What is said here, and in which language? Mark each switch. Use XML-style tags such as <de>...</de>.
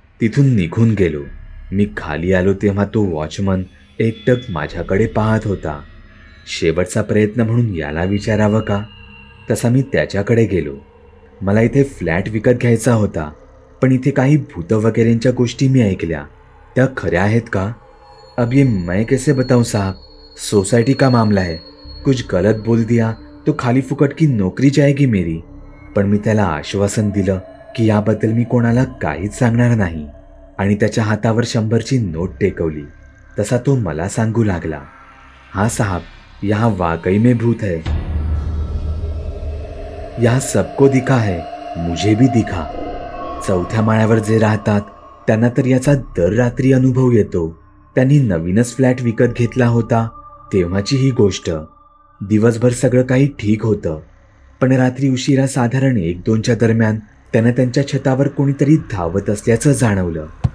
<mr>तिथून निघून गेलो. मी खाली आलो तेव्हा तो वॉचमन एकटक माझ्याकडे पाहत होता. शेवटचा प्रयत्न म्हणून याला विचारावं का, तसा मी त्याच्याकडे गेलो. मला इथे फ्लॅट विकत घ्यायचा होता, पण इथे काही भूत वगैरेंच्या गोष्टी मी ऐकल्या. त्या खऱ्या आहेत का?</mr> <hi>अब ये मैं कैसे बताऊं साहब, सोसाइटी का मामला है. कुछ गलत बोल दिया तो खाली फुकट की नोकरी जाएगी मेरी.</hi> <mr>पण मी त्याला आश्वासन दिलं की याबद्दल मी कोणाला काहीच सांगणार नाही आणि त्याच्या हातावर 100ची नोट टेकवली. तसा तो मला सांगू लागला,</mr> <hi>हाँ साहब, यहाँ वाकई में भूत है. यहाँ सबको दिखा है, मुझे भी दिखा.</hi> <mr>4थ्या माळ्यावर जे राहतात त्यांना तर याचा दर रात्री अनुभव येतो. त्यांनी नवीनच फ्लॅट विकत घेतला होता तेव्हाची ही गोष्ट. दिवसभर सगळं काही ठीक होतं, पण रात्री उशिरा साधारण 1-2च्या दरम्यान त्यांना त्यांच्या छतावर कोणीतरी धावत असल्याचं जाणवलं.</mr>